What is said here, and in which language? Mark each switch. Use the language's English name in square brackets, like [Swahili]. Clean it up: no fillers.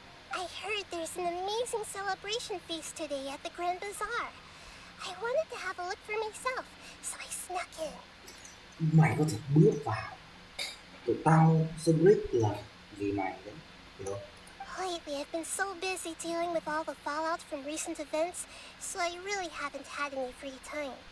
[English] I heard there's an amazing celebration feast today at the Grand Bazaar. I wanted to have a look for myself, so I snuck in. [Vietnamese] Mày có thể bước vào. Tụi tao celebrate là vì mày đấy, hiểu không? [English] Lately, I've been so busy dealing with all the fallout from recent events, so I really haven't had any free time.